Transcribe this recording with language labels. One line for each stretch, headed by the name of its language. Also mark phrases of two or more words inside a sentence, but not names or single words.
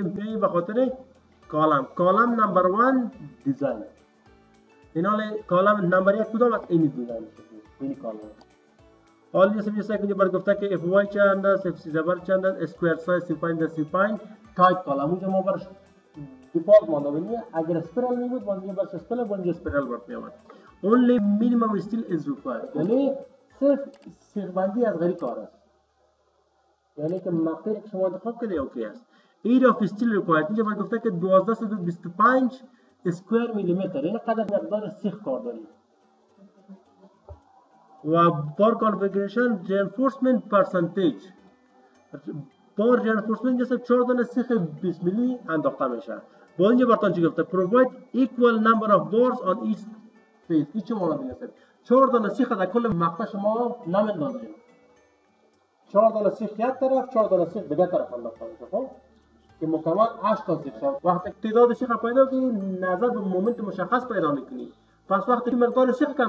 Persian: میگه به خاطر
English: column number 1 design
Persian: اینا
English: column number 1
Persian: کدام است این دیزاین این کالم آن جسه اینجا برای گفته که اف وای چند است اف سی زبر چند است
English: square size
Persian: 35 در 35
English: type column
Persian: اونجا ما برش دیفالت مونده ببینید اگر اسپیرال میبود باید برش اسپیرال برات میاد
English: only minimum steel is required
Persian: یعنی صرف سیخبندی از غیر کار است یعنی که مقداری که شما انتخاب کرده اوکی است
English: area of steel required
Persian: اینجا باید گفته که 1225
English: square millimeter
Persian: این قدر مقدار سیخ کار داریم و
English: bar configuration reinforcement percentage bar reinforcement
Persian: جسه 4 دانه سیخ 20 میلی انداخته میشه با اینجا براتون چی گفته
English: provide equal number of bars on each face
Persian: این چه معنی است 4 دانه سیخ در کل مقطع شما نمیندازیم 4 دانه سیخ یک طرف 4 دانه سیخ دیگه طرف انداخته میشه خب که مکمل 8 تا سیخ شد وقتی تعداد سیخ پیدا کنی نظر به مومنت مشخص پیدا میکنی پس وقتی مقدار سیخ کم